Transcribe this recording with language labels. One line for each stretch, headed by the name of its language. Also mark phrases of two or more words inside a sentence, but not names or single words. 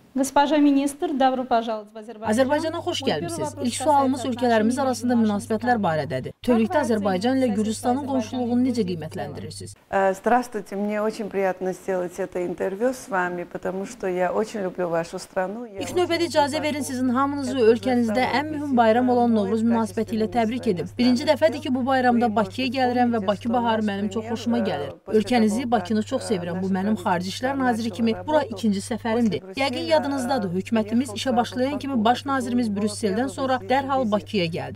Russian: Госпожа министр, добро пожаловать в Azərbaycan.
Azerbaijani: Azərbaycana xoş gəlmisiniz. İlk sualımız ölkələrimiz arasında münasibətlər barədədir. Bütövlükdə Azərbaycan ilə Gürcüstanın qonşuluğunu necə qiymətləndirirsiniz?
Russian: Здравствуйте, мне очень приятно сделать это интервью с вами, потому что я очень люблю вашу страну.
Azerbaijani: İlk növbədə icazə verin sizin hamınızı ölkənizdə ən mühüm bayram olan Novruz münasibəti ilə təbrik edim. Birinci dəfədir ki, bu bayramda Bakıya gəlirəm və Bakı baharı mənim çox xoşuma gəlir. Ölkənizi, Bakını çox sevirəm. Bu mənim Xarici İşlər Naziri kimi bura ikinci səfərimdir. Yəqin yadınızdadır, hökumətimiz işə başlayan kimi baş nazirimiz Brüsseldən sonra dərhal Bakıya gəldi.